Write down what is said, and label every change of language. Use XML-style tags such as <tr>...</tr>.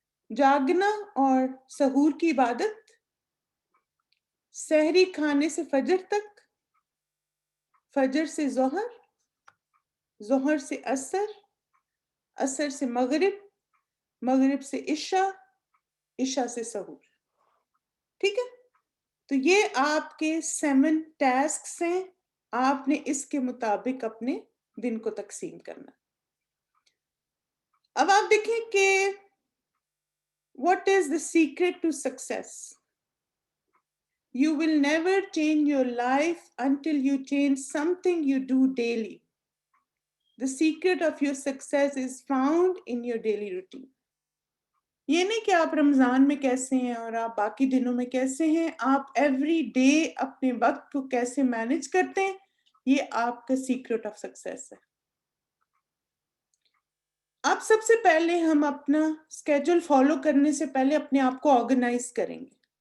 <ur>جاگنا اور سحور کی عبادت, سحری کھانے سے فجر تک, فجر سے ظہر, ظہر سے عصر, عصر سے مغرب, مغرب سے عشاء, عشاء سے سحور. ٹھیک ہے، تو یہ آپ کے 7 ٹاسکس ہیں، آپ نے اس کے مطابق اپنے دن کو تقسیم کرنا. اب آپ دیکھیں کہ</ur> <en>what is the secret to success? You will never change your life until you change something you do daily. The secret of your success is found in your daily routine.</en> <ur>یہ نہیں کہ آپ رمضان میں کیسے ہیں اور آپ باقی دنوں میں کیسے ہیں، آپ ایوری ڈے اپنے وقت کو کیسے مینج کرتے ہیں، یہ آپ کا سیکرٹ آف سکسیس ہے. آپ سب سے پہلے ہم اپنا اسکیجول فالو کرنے سے پہلے اپنے آپ کو آرگنائز کریں گے.</ur>